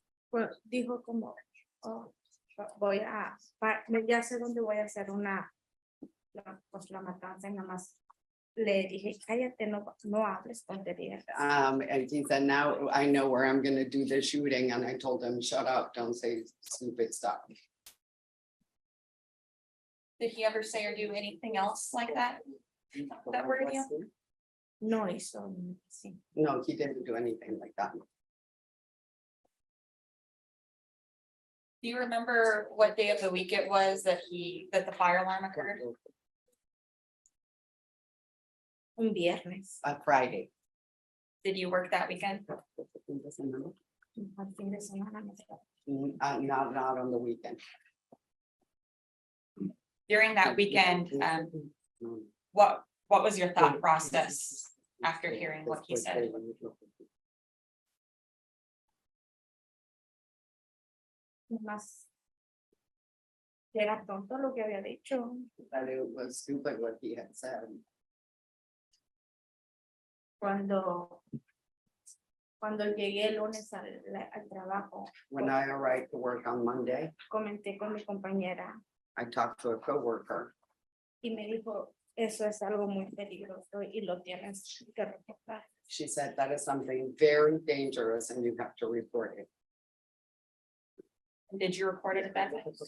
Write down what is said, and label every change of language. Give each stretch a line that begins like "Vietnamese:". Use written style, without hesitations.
Spanish: Pues dijo como, oh, ya sé dónde voy a hacer la matanza, y nada más le dije, cállate, no hables tonterías.
English: And he said, now I know where I'm gonna do the shooting, and I told him, shut up, don't say stupid stuff. Did he ever say or do anything else like that? That worried you?
Spanish: No hizo, sí.
English: No, he didn't do anything like that. Do you remember what day of the week it was that the fire alarm occurred?
Spanish: Un viernes,
English: A Friday. Did you work that weekend?
Spanish: al fin de semana.
English: Not on the weekend. During that weekend, what was your thought process after hearing what he said?
Spanish: Más era tonto lo que había dicho.
English: That it was stupid what he had said.
Spanish: Cuando Cuando llegué el lunes al trabajo,
English: When I arrived to work on Monday,
Spanish: comenté con mi compañera
English: I talked to a coworker.
Spanish: y me dijo, eso es algo muy peligroso y lo tienes que reportar.
English: She said that is something very dangerous and you have to report it. Did you report it at that time?